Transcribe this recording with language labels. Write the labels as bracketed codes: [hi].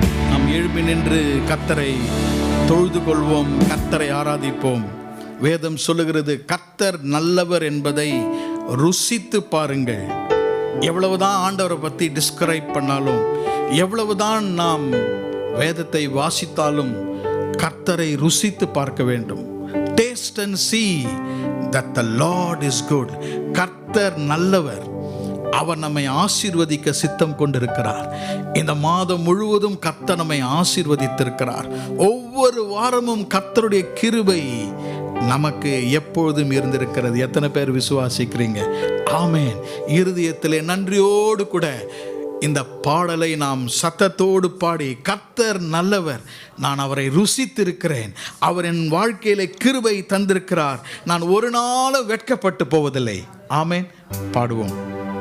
[ta] நாம் எழுப்பி நின்று கர்த்தரை தொழுது கொள்வோம், கர்த்தரை ஆராதிப்போம். வேதம் சொல்லுகிறது, கர்த்தர் நல்லவர் என்பதை ருசித்து பாருங்கள். எவ்வளவுதான் ஆண்டவரை பற்றி டிஸ்கிரைப் பண்ணாலும், எவ்வளவுதான் நாம் வேதத்தை வாசித்தாலும் கர்த்தரை ருசித்து பார்க்க வேண்டும். [en] Taste and see that the Lord is good. [ta] கர்த்தர் நல்லவர். அவர் நம்மை ஆசீர்வதிக்க சித்தம் கொண்டிருக்கிறார். இந்த மாதம் முழுவதும் கர்த்தர் நம்மை ஆசீர்வதித்திருக்கிறார். ஒவ்வொரு வாரமும் கர்த்தருடைய கிருபை நமக்கு எப்பொழுதும் இருந்திருக்கிறது. எத்தனை பேர் விசுவாசிக்கிறீங்க? ஆமென். இருதயத்திலே நன்றியோடு கூட இந்த பாடலை நாம் சத்தத்தோடு பாடி, கர்த்தர் நல்லவர், நான் அவரை ருசித்திருக்கிறேன், அவர் என் வாழ்க்கையிலே கிருபை தந்திருக்கிறார், நான் ஒரு நாளும் வெட்கப்பட்டு போவதில்லை. ஆமென். பாடுவோம்.